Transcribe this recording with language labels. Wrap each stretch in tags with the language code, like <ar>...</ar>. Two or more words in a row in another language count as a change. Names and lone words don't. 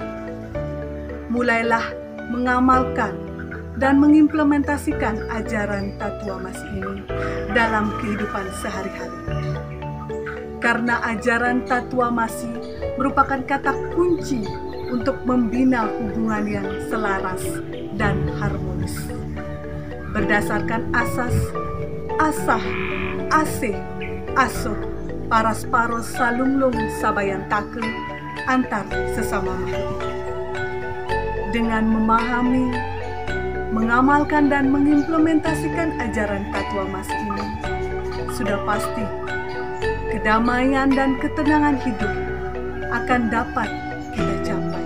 <id>Mulailah mengamalkan dan mengimplementasikan ajaran Tatuamasi ini dalam kehidupan sehari-hari. Karena ajaran Tatuamasi merupakan kata kunci untuk membina hubungan yang selaras dan harmonis. Berdasarkan asas,</id> <ban>asah, asih, asuh, parasparos salunglung sabayantake</ban> <id>antar sesama makhluk. Dengan memahami, mengamalkan dan mengimplementasikan ajaran Tatuamasi ini, sudah pasti kedamaian dan ketenangan hidup akan dapat kita capai.</id>